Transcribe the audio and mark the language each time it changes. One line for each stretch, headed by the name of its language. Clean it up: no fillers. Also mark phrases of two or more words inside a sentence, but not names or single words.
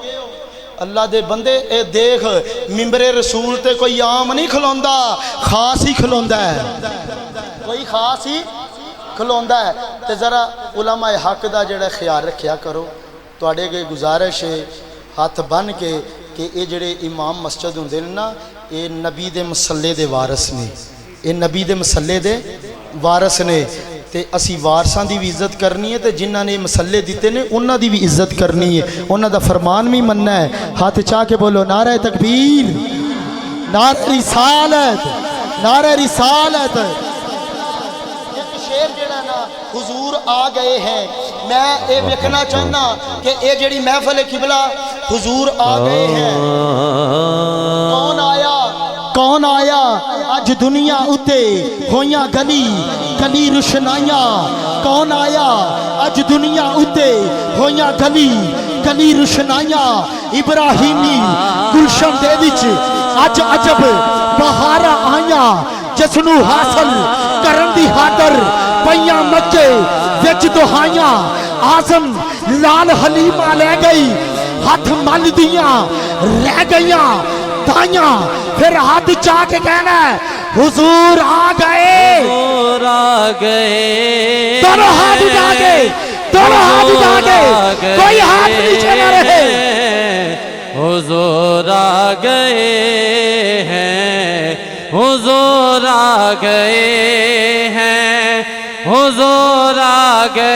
Punjabi: اللہ دے بندے اے دیکھ ممبر رسول تے کوئی عام نہیں کھلوندا خاص ہی کھلوندا ہے کوئی خاص ہی کھلوندا ہے. تے ذرا علماء حق دا جڑا خیال رکھیا کرو. تواڈے اگے گزارش ہے ہاتھ بن کے کہ یہ جڑے امام مسجد ہوندے نے نا یہ نبی دے مسلے دے وارث نے یہ نبی دے مسلے دے وارث نے تے اسی وارثاں دی بھی عزت کرنی ہے تے جنہاں نے مسلے دیتے نے انہاں دی بھی عزت کرنی ہے انہاں دا فرمان بھی مننا ہے ہاتھ چاہ کے بولو نعرہ تکبیر نعرہ رسالت نعرہ رسالت ایک شیر جڑا نا
Urdu: حضور آ گئے ہیں
Punjabi: میں یہ ویکھنا چاہنا کہ یہ جڑی محفل قبلہ
Urdu: حضور آ گئے ہیں
Punjabi: کون آیا اج دنیا اتے ہویاں گلی گلی روشنائیاں کون آیا اج دنیا اتے ہویاں گلی گلی روشنائیاں ابراہیمی گلشن دے وچ اج عجب بہاراں آئیاں جسنو حاصل کرن دی خاطر پیاں مکے وچ دہائیاں آزم لال حلیمہ لے گئی ہاتھ مل دیاں رہ گئیاں دائیاں پھر ہاتھ چاہ کے کہنا ہے
Urdu: حضور آ گئے حضور آ گئے دونوں ہاتھ اٹھا کے دونوں ہاتھ اٹھا کے کوئی ہاتھ نیچے نہ رہے حضور آ گئے ہیں حضور آ گئے ہیں حضور آ گئے